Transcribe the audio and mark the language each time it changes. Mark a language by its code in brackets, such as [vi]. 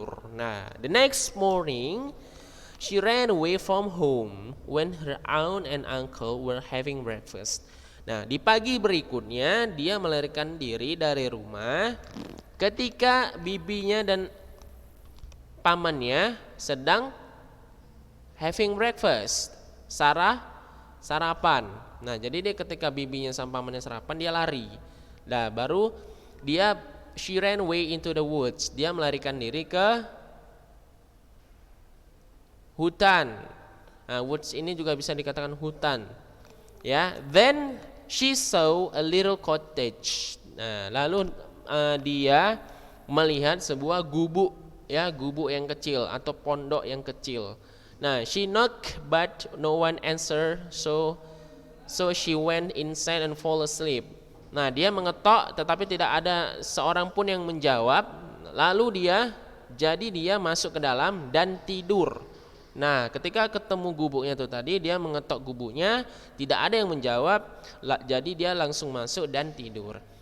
[en] Nah, the next morning she ran away from home when her aunt and uncle were having breakfast. [id] Nah, di pagi berikutnya dia melarikan diri dari rumah ketika bibinya dan pamannya sedang [en] having breakfast, [id] sarapan. Nah, jadi dia ketika bibinya sama pamannya sarapan, dia lari. Nah, baru [en] she ran away into the woods. [id] Dia melarikan diri ke hutan. Nah, woods ini juga bisa dikatakan hutan, ya. [en] Then she saw a little cottage. [id] Nah, lalu dia melihat sebuah gubuk, ya, gubuk yang kecil atau pondok yang kecil. [en] Nah, she knocked but no one answered, so she went inside and fall asleep. [id] Nah, dia mengetok tetapi tidak ada seorang pun yang menjawab. Lalu dia masuk ke dalam dan tidur. Nah, ketika ketemu gubuknya itu tadi, dia mengetok gubuknya, tidak ada yang menjawab, jadi dia langsung masuk dan tidur.